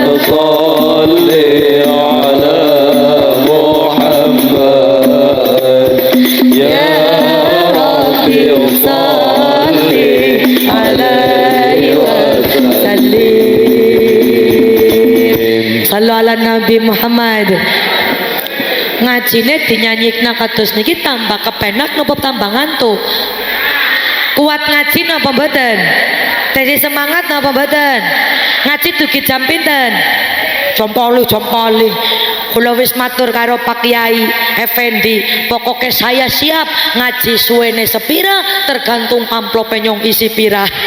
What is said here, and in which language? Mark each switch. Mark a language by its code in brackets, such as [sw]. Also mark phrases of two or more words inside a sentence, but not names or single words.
[ar] صل على محمد يا ربي صل عليه وسلم. صلوا على النبي محمد. [jv] Ngajine dinyanyikna kados niki tambah kepenak napa tambah ngantuk? Kuat ngaji napa mboten? Dadi semangat napa mboten? Ngaji dugi jam pinten? Jam 8. Kula wis matur karo Pak Kiai Effendi, [id] pokoknya saya siap [jv] ngaji suwene sepira tergantung amplope nyong isi pira.